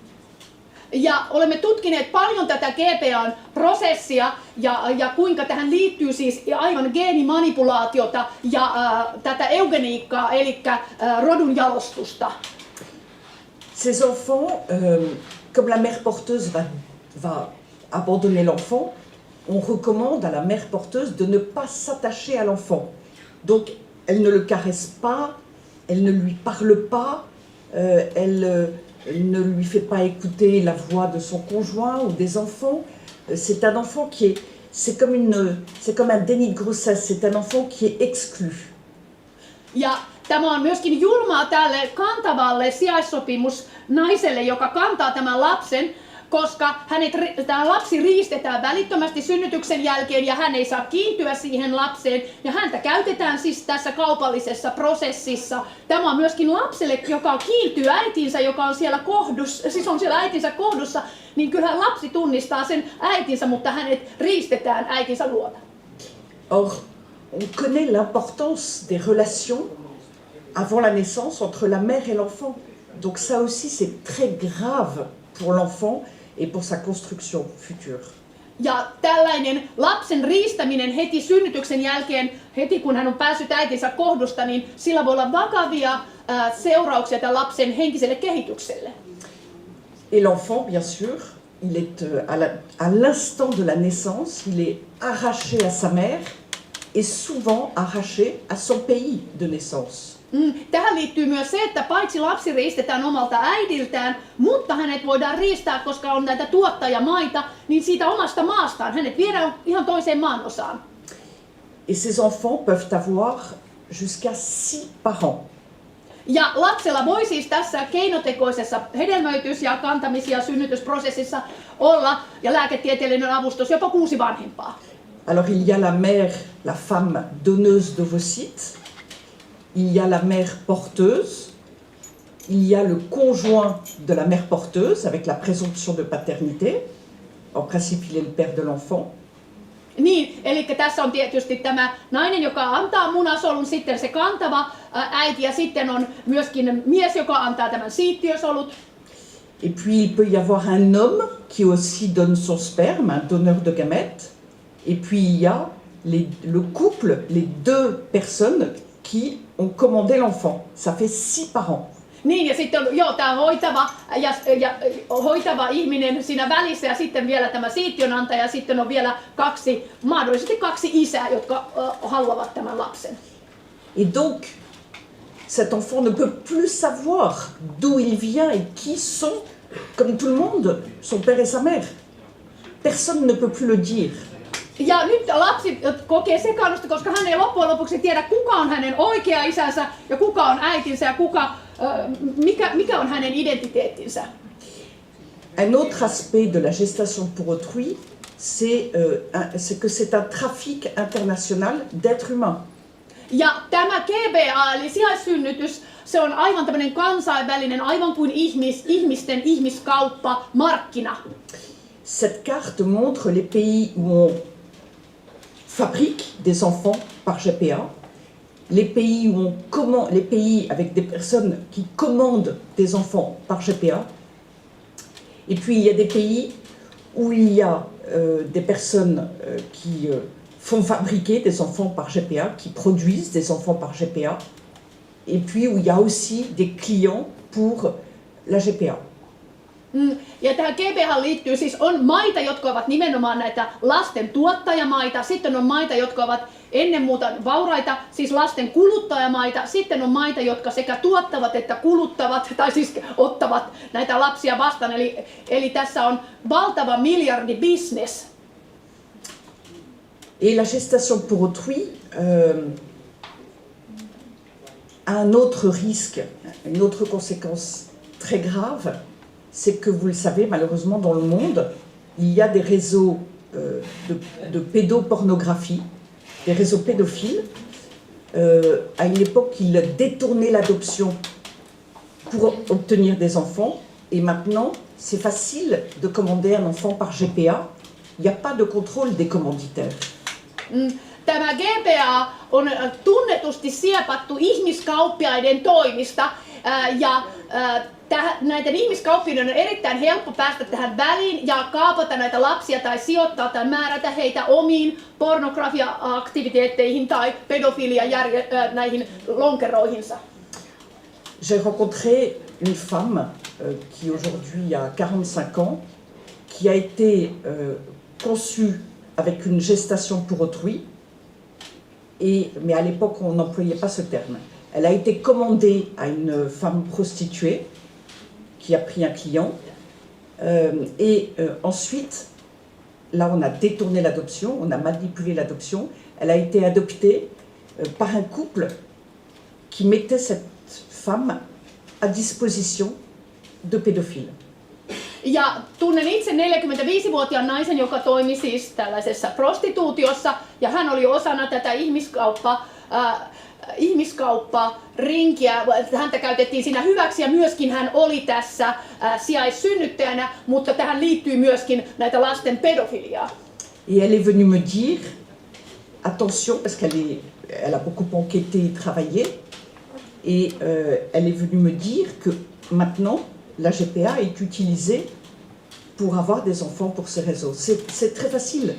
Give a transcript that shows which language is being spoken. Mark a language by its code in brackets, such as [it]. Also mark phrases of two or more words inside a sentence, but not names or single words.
[fi] Ja olemme tutkineet paljon tätä GPAn prosessia ja kuinka tähän liittyy siis aivan geenimanipulaatiota ja tätä eugeniikkaa, eli rodunjalostusta. [fr] Ces enfants, comme la mère porteuse va abandonner l'enfant, on recommande à la mère porteuse de ne pas s'attacher à l'enfant. Donc elle ne le caresse pas, elle ne lui parle pas, elle ne lui fait pas écouter la voix de son conjoint ou des enfants. C'est un enfant c'est comme un déni de grossesse, c'est un enfant qui est exclu. [fi] Ja tämä on myöskin julmaa tälle kantavalle sijaissopimusnaiselle, joka kantaa tämän lapsen, koska tämä lapsi riistetään välittömästi synnytyksen jälkeen ja hän ei saa kiintyä siihen lapseen ja häntä käytetään siis tässä kaupallisessa prosessissa. Tämä on myöskin lapselle, joka kiintyy äitinsä, joka on siellä kohdussa, siis on siellä äitinsä kohdussa, niin kyllähän lapsi tunnistaa sen äitinsä, mutta hänet riistetään äitinsä luota. [fr] Or, on connaît l'importance des relations avant la naissance entre la mère et l'enfant. Donc ça aussi c'est très grave pour l'enfant et pour sa construction future. [fi] Ja tällainen lapsen riistäminen heti synnytyksen jälkeen, heti kun hän on päässyt äitinsä kohdusta, niin sillä voi olla vakavia seurauksia tämän lapsen henkiselle kehitykselle. [fr] Et l'enfant, bien sûr, il est à l'instant de la naissance, il est arraché à sa mère et souvent arraché à son pays de naissance. [fi] Tähän liittyy myös se, että paitsi lapsi riistetään omalta äidiltään, mutta hänet voidaan riistää, koska on näitä tuottajamaita, niin siitä omasta maastaan. Hänet viedään ihan toiseen maanosaan. [fr] Et ces enfants peuvent avoir jusqu'à 6 parents. [fi] Ja lapsella voi siis tässä keinotekoisessa hedelmöitys- ja kantamis- ja synnytysprosessissa olla ja lääketieteellinen avustus jopa 6 vanhempaa. [fr] Alors il y a la mère, la femme donneuse d'ovocytes, il y a la mère porteuse, il y a le conjoint de la mère porteuse avec la présomption de paternité. En principe, il est le père de l'enfant. [fi] Niin, eli tässä on tietysti tämä nainen, joka antaa munasolun, sitten se kantava äiti ja sitten on myöskin mies, joka antaa tämän siittiösolut. [fr] Et puis il peut y avoir un homme qui aussi donne son sperme, un donneur de gamètes. Et puis il y a le couple, les 2 personnes qui ont commandé l'enfant. Ça fait 6 parents. [fi] Niin, ja sitten on tämä hoitava ihminen siinä välissä ja sitten vielä tämä siittiönantaja ja sitten on vielä mahdollisesti 2 isää, jotka haluavat tämän lapsen. [fr] Et donc, cet enfant ne peut plus savoir d'où il vient et qui sont, comme tout le monde, son père et sa mère. Personne ne peut plus le dire. [fi] Ja nyt lapsi kokee sekaannusta, koska hän ei loppujen lopuksi tiedä, kuka on hänen oikea isänsä ja kuka on äitinsä ja mikä on hänen identiteettinsä. [fr] Un autre aspect de la gestation pour autrui, c'est que c'est un trafic international d'êtres humains. [fi] Ja tämä GBA eli sijaissynnytys, se on aivan tämmöinen kansainvälinen, aivan kuin ihmisten ihmiskauppa, markkina. [fr] Cette carte montre les pays où on fabrique des enfants par GPA, les pays avec des personnes qui commandent des enfants par GPA, et puis il y a des pays où il y a des personnes qui font fabriquer des enfants par GPA, qui produisent des enfants par GPA, et puis où il y a aussi des clients pour la GPA. [fi] Ja tähän GPAhan liittyy siis on maita, jotka ovat nimenomaan näitä lasten tuottajamaita, sitten on maita, jotka ovat ennen muuta vauraita, siis lasten kuluttajamaita, sitten on maita, jotka sekä tuottavat että kuluttavat, tai siis ottavat näitä lapsia vastaan, eli tässä on valtava miljardibisnes. [fr] Et la gestation pour autrui a un autre risque, une autre conséquence très grave, c'est que vous le savez, malheureusement dans le monde, il y a des réseaux de pédopornographie, des réseaux pédophiles. À une époque, ils détournaient l'adoption pour obtenir des enfants, et maintenant, c'est facile de commander un enfant par GPA. Il n'y a pas de contrôle des commanditaires. [fi] Tämä GPA on tunnetusti siepattu ihmiskauppiaiden toimista ja näiden ihmiskauppiaiden on erittäin helppo päästä tähän väliin ja kaapata näitä lapsia tai sijoittaa tai määrätä heitä omiin pornografia-aktiviteetteihin tai pedofilia näihin lonkeroihinsa. [fr] J'ai rencontré une femme qui aujourd'hui a 45 ans, qui a été conçue avec une gestation pour autrui, mais à l'époque on n'employait pas ce terme. Elle a été commandée à une femme prostituée qui a pris un client, ensuite, là on a détourné l'adoption, on a manipulé l'adoption. Elle a été adoptée par un couple qui mettait cette femme à disposition de pédophiles. [fi] Ja tunnen itse 45-vuotiaan naisen, joka toimi siis tällaisessa prostituutiossa, ja hän oli osana tätä ihmiskaupparinkiä. Häntä käytettiin siinä hyväksi ja myöskin hän oli tässä sijaissynnyttäjänä, mutta tähän liittyy myöskin näitä lasten pedofiliaa. [fr] Et elle est venue me dire, attention, parce qu'elle a beaucoup enquêté et travaillé, et elle est venue me dire que maintenant, la GPA est utilisée pour avoir des enfants pour ces réseaux. C'est très facile.